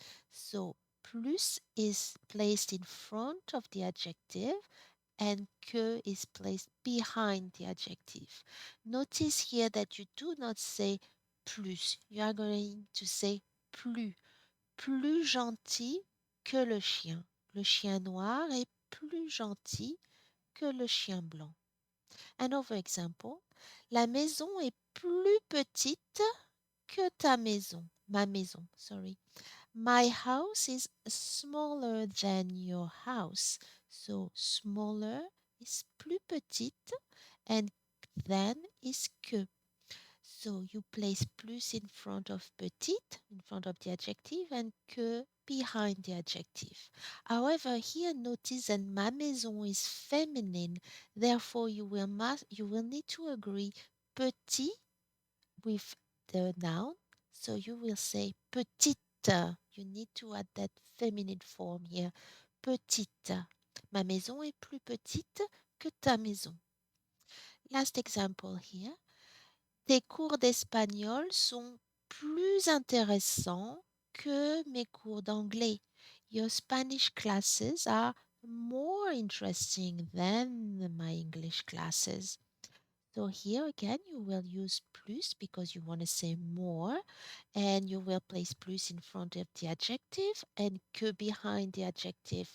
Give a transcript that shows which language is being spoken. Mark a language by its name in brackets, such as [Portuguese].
[English] So plus is placed in front of the adjective and que is placed behind the adjective. Notice here that you do not say plus. You are going to say plus. [French] Plus gentil que le chien. Le chien noir est plus gentil que le chien blanc. [English] Another example. [French] La maison est plus petite que ta maison. Ma maison, [English] sorry. My house is smaller than your house. So smaller is plus petite and than is que. So you place plus in front of petite, in front of the adjective, and que behind the adjective. However, here notice that ma maison is feminine. Therefore, you will need to agree petit with the noun. So you will say petite. You need to add that feminine form here. [French] Petite. Ma maison est plus petite que ta maison. [English] Last example here. [French] Tes cours d'espagnol sont plus intéressants que mes cours d'anglais. [English] Your Spanish classes are more interesting than my English classes. So here again, you will use plus because you want to say more, and you will place plus in front of the adjective and que behind the adjective.